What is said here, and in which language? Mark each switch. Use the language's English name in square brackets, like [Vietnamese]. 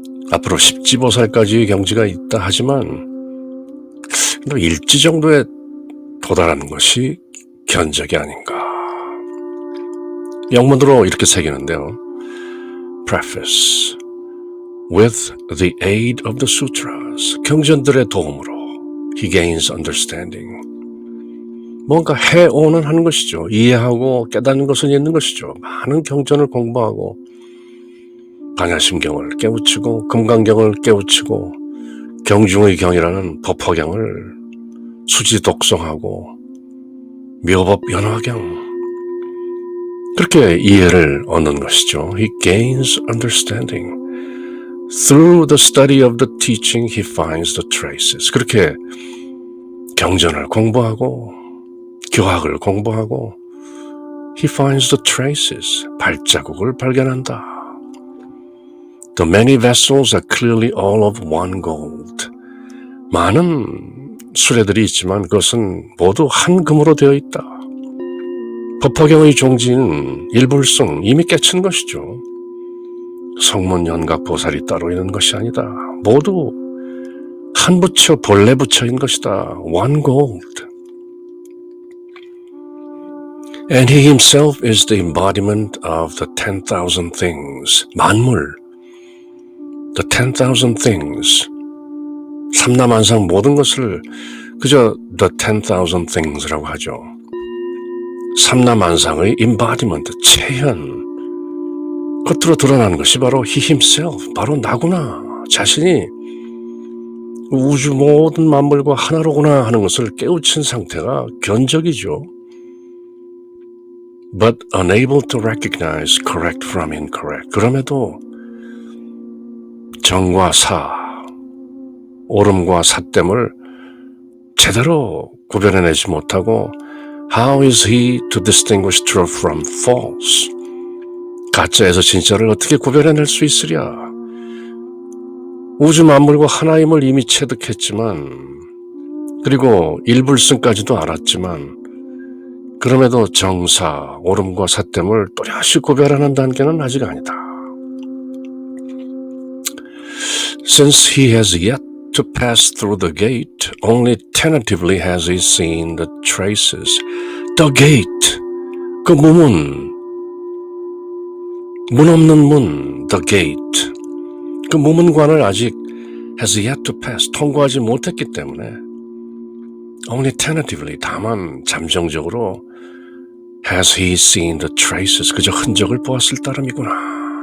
[Korean] 앞으로 십지보살까지의 경지가 있다 하지만 일지 정도에 도달하는 것이 견적이 아닌가. 영문으로 이렇게 새기는데요. [English] Preface. With the aid of the sutras, [Korean] 경전들의 도움으로 [English] he gains understanding. [Korean] 뭔가 해오는 하는 것이죠. 이해하고 깨닫는 것은 있는 것이죠. 많은 경전을 공부하고 반야심경을 깨우치고 금강경을 깨우치고 경중의 경이라는 법화경을 수지 독성하고 묘법 연화경 그렇게 이해를 얻는 것이죠. [English] He gains understanding. Through the study of the teaching, he finds the traces. [Korean] 그렇게 경전을 공부하고 교학을 공부하고 [English] he finds the traces. [Korean] 발자국을 발견한다. [English] The many vessels are clearly all of one gold. [Korean] 많은 수레들이 있지만 그것은 모두 한 금으로 되어 있다. 법화경의 종지인 일불승 이미 깨친 것이죠. 성문 연각 보살이 따로 있는 것이 아니다. 모두 한 부처 본래 부처인 것이다. [English] One gold. And he himself is the embodiment of the 10,000 things. 만물. The 10,000 things. [Korean] 삼라만상 모든 것을 그저 [English] the 10,000 things [Korean] 라고 하죠. 삼라만상의 embodiment, 체현. 겉으로 드러나는 것이 바로 [English] he himself, [Korean] 바로 나구나. 자신이 우주 모든 만물과 하나로구나 하는 것을 깨우친 상태가 견적이죠. [English] but unable to recognize correct from incorrect. [Korean] 그럼에도 정과 사, 옳음과 삿됨을 제대로 구별해내지 못하고 [English] How is he to distinguish truth from false? [Korean] 가짜에서 진짜를 어떻게 구별해낼 수 있으랴? 우주 만물과 하나임을 이미 체득했지만 그리고 일불승까지도 알았지만 그럼에도 정사, 옳음과 삿됨을 또렷이 구별하는 단계는 아직 아니다. [English] Since he has yet to pass through the gate, only tentatively has he seen the traces. The gate, [Korean] 그 문은, 문 없는 문, [English] the gate. [Korean] 그 무문관을 아직 [English] has yet to pass, [Korean] 통과하지 못했기 때문에 [English] only tentatively, [Korean] 다만 잠정적으로 [English] has he seen the traces, [Korean] 그저 흔적을 보았을 따름이구나.